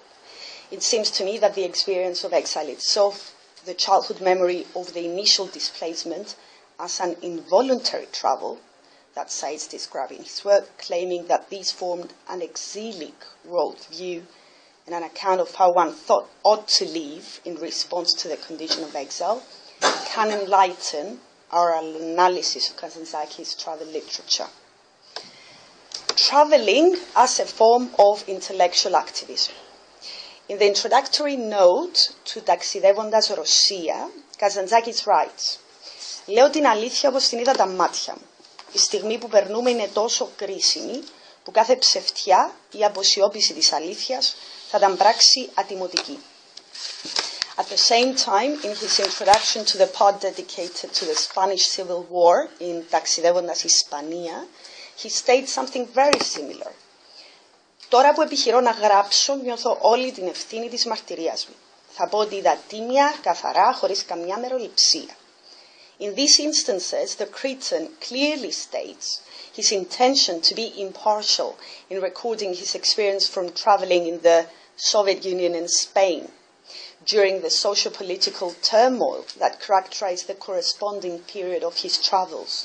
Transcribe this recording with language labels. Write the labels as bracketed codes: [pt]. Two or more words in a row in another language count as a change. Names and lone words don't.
[en] It seems to me that the experience of exile itself, the childhood memory of the initial displacement as an involuntary travel, that Said's describing his work, claiming that these formed an exilic worldview and an account of how one thought ought to live in response to the condition of exile, can enlighten our analysis of Kazantzakis' travel literature. Traveling as a form of intellectual activism. In the introductory note to Ταξιδεύοντας Ρωσία, Kazantzakis writes, [el] «Λέω την αλήθεια όπως την είδα τα μάτια μου. Η στιγμή που περνούμε είναι τόσο κρίσιμη που κάθε ψευτιά ή αποσιώπηση της αλήθειας θα ήταν πράξη ατιμωτική». [en] At the same time, in his introduction to the part dedicated to the Spanish Civil War in Ταξιδεύοντας Ισπανία, he states something very similar. [el] Τώρα που επιχειρώ να γράψω, νιώθω όλη την ευθύνη της μαρτυρίας μου. Θα πω ότι είδα τίμια, καθαρά, χωρίς καμιά μεροληψία. [en] In these instances, the Cretan clearly states his intention to be impartial in recording his experience from traveling in the Soviet Union and Spain during the socio-political turmoil that characterized the corresponding period of his travels.